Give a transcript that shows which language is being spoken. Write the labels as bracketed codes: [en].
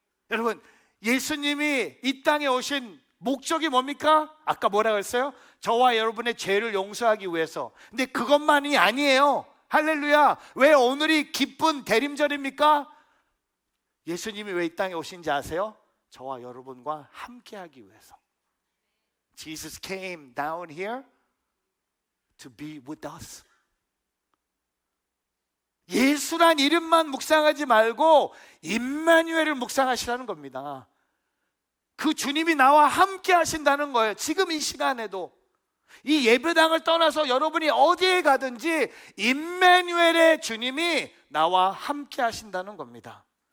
[ko] 여러분 예수님이 이 땅에 오신 목적이 뭡니까? 아까 뭐라고 했어요? 저와 여러분의 죄를 용서하기 위해서. 근데 그것만이 아니에요. 할렐루야. 왜 오늘이 기쁜 대림절입니까? 예수님이 왜 이 땅에 오신지 아세요? 저와 여러분과 함께 하기 위해서. [en] Jesus came down here to be with us. [ko] 예수란 이름만 묵상하지 말고 임마누엘을 묵상하시라는 겁니다. 그 주님이 나와 함께 하신다는 거예요. 지금 이 시간에도 이 예배당을 떠나서 여러분이 어디에 가든지 임마누엘의 주님이 나와 함께 하신다는 겁니다.